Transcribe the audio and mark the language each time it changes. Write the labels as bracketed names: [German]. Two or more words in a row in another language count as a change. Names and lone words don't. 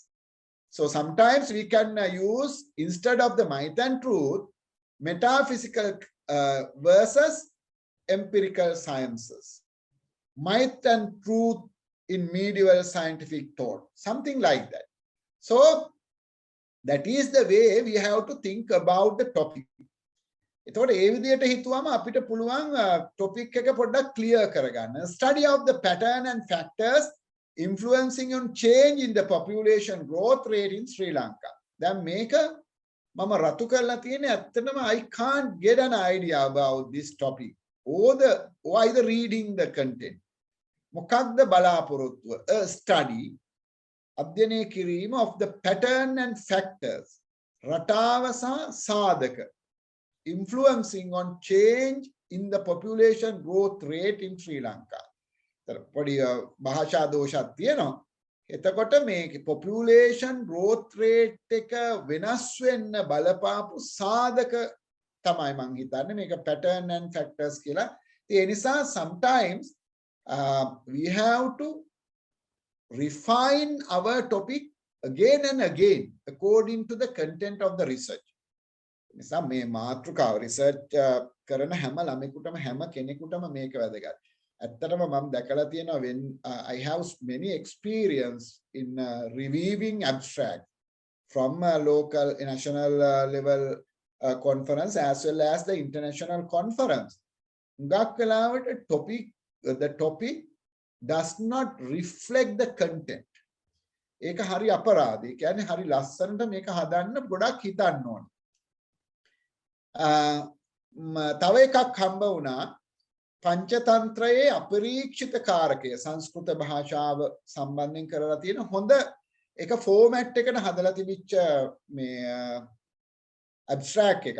[English] So sometimes we can use, instead of the might and truth, metaphysical versus empirical sciences. Might and truth in medieval scientific thought, something like that. So that is the way we have to think about the topic. [Sinhala] එතකොට ඒ විදිහට හිතුවම අපිට පුළුවන් topic එක පොඩ්ඩක් clear කරගන්න. [English] Study of the pattern and factors influencing on change in the population growth rate in Sri Lanka. [Sinhala] දැන් මේක මම රතු කරලා තියෙන්නේ ඇත්තටම [English] I can't get an idea about this topic or either reading the content. [Sinhala] මොකක්ද බලාපොරොත්තුව? [English] A study [Sinhala] අධ්‍යයනය කිරීම [English] of the pattern and factors [Sinhala] රටාව සහ සාධක [English] influencing on change in the population growth rate in Sri Lanka. [Sinhala] පොඩි භාෂා දෝෂයක් තියෙනවා. එතකොට මේ [English] population growth rate [Sinhala] එක වෙනස් වෙන්න බලපාපු සාධක තමයි මං හිතන්නේ මේක [English] pattern and factors [Sinhala] කියලා. ඒ නිසා [English] sometimes we have to refine our topic again and again according to the content of the research. [Sinhala] නිසා මේ මාතෘකාව research කරන හැම ළමෙකුටම හැම කෙනෙකුටම මේක වැදගත්. ඇත්තටම මම දැකලා තියෙනවා [English] when I have many experience in reviewing abstract from local national level conference as well as the international conference. the topic does not reflect the content. [Sinhala] ඒක හරි අපරාධයි. කියන්නේ හරි ලස්සනට මේක හදන්න ගොඩක් හිතන්න ඕන. තව එකක් හම්බ වුණා පංචතන්ත්‍රයේ අපරීක්ෂිත කාරකය සංස්කෘත භාෂාව සම්බන්ධයෙන් කරලා තියෙන හොඳ එක ෆෝමැට් එකකට හදලා තිබිච්ච මේ ඇබ්ස්ට්‍රැක්ට් එකක්.